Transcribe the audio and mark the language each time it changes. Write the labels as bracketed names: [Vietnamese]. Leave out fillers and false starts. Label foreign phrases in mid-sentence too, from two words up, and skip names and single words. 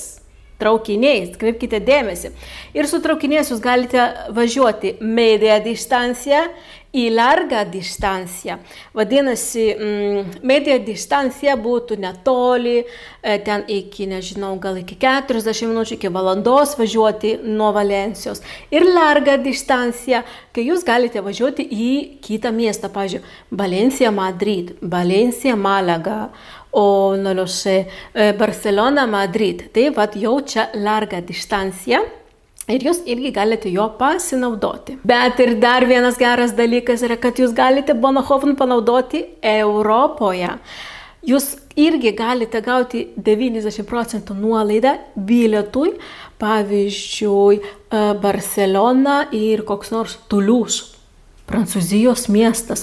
[Lithuanian] Traukiniais, kreipkite dėmesį. Ir su traukiniais jūs galite važiuoti [Spanish] media distanciją [Lithuanian] į [Spanish] larga distanciją. [Lithuanian] Vadinasi, [Spanish] media distancija [Lithuanian] būtų netoli, ten iki, nežinau, gal iki 40 minučių, iki valandos važiuoti nuo Valencijos. Ir [Spanish] larga distancija, [Lithuanian] kai jūs galite važiuoti į kitą miestą, pavyzdžiui, [Spanish] Valencia, Madrid, Valencia, Malaga, o, no lo sé, Barcelona, Madrid. [Lithuanian] Tai vat jau čia [Spanish] larga distancija. [Lithuanian] Ir jūs irgi galite jo pasinaudoti. Bet ir dar vienas geras dalykas yra, kad jūs galite Bono Joven panaudoti Europoje. Jūs irgi galite gauti 90% nuolaidą bilietui, pavyzdžiui, Barcelona ir koks nors Toulouse, Prancūzijos miestas.